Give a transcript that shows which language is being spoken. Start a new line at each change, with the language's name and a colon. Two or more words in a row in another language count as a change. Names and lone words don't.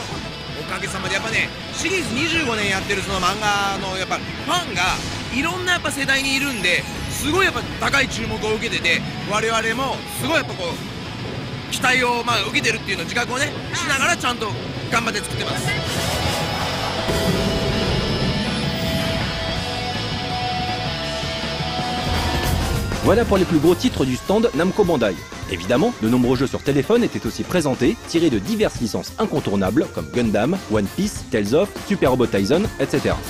Japanese: おかげさまでやっぱね、シリーズ25年やってるその漫画のやっぱファンがいろんなやっぱ世代にいるんで、すごいやっぱ高い注目を受けてて、我々もすごいやっぱこう期待を受けてるっていうのを自覚をねしながらちゃんと頑張って作ってます。
French: Voilà pour les plus gros titres du stand Namco Bandai. Évidemment, de nombreux jeux sur téléphone étaient aussi présentés, tirés de diverses licences incontournables comme Gundam, One Piece, Tales of, Super Robot Tyson, etc.